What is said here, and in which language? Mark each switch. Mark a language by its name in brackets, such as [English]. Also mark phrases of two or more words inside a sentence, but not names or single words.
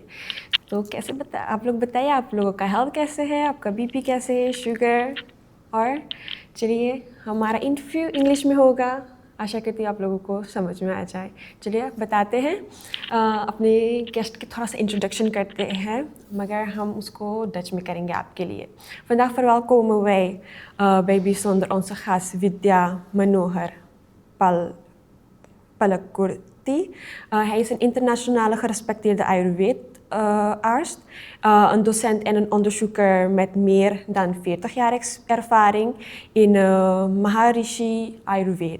[Hindi] तो आप लोग बताइए, आप लोगों का हेल्थ कैसे है, आपका बीपी कैसे है, शुगर। और चलिए, हमारा इंटरव्यू इंग्लिश में होगा, आशा करती हूँ आप लोगों को समझ में आ जाए। चलिए बताते हैं, अपने गेस्ट के थोड़ा सा इंट्रोडक्शन करते हैं, मगर हम उसको डच में करेंगे आपके लिए। [Dutch] Vandaag verwelkomen wij bij bijzonder onze gast Vaidya Manohar Palakurthi. Hij is een internationale gerespecteerde Ayurveda-arts, een docent en een onderzoeker met meer dan 40 jaar ervaring in Maharishi Ayurveda.